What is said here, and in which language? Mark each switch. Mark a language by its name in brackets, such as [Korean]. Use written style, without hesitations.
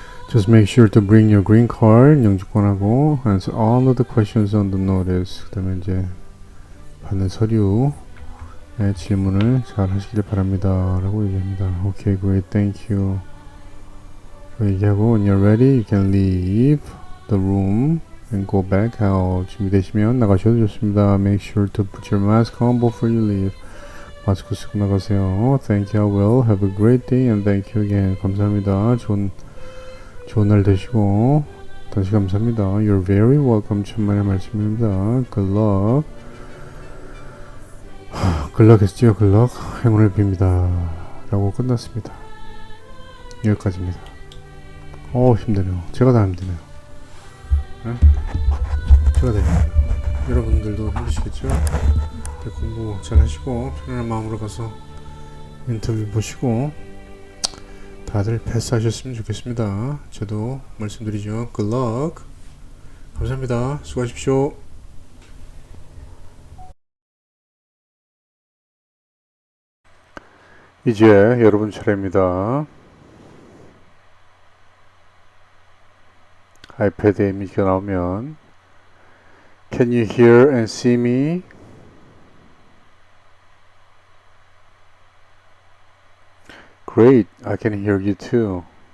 [English] Just make sure to bring your green card, [Korean] 영주권하고 [English] answer all of the questions on the notice. [Korean] 그 다음에 이제 받는 서류의 질문을 잘 하시길 바랍니다. 라고 얘기합니다. [English] Okay, great, thank you. [Korean] 얘기하고 [English] when you're ready, you can leave the room and go back out. [Korean] 준비되시면 나가셔도 좋습니다. [English] Make sure to put your mask on before you leave. [Korean] 마스크 쓰고 나가세요. [English] Thank you, I will. Have a great day and thank you again. [Korean] 감사합니다. 좋은 날 되시고 다시 감사합니다. [English] You're very welcome. [Korean] 천만의 말씀입니다. [English] Good luck. Good luck [Korean] 했죠. [English] Good luck. [Korean] 행운을 빕니다. 라고 끝났습니다. 여기까지입니다. 힘드네요. 제가 다 힘드네요. 네? 제가 다 힘드네요. 여러분들도 힘드시겠죠? 공부 잘 하시고 편안한 마음으로 가서 인터뷰 보시고 다들 패스하셨으면 좋겠습니다. 저도 말씀드리죠. [English] Good luck. [Korean] 감사합니다. 수고하십시오. 이제 여러분 차례입니다. 아이패드에 이미지가 나오면 [English] Can you hear and see me? Great, I can hear you too.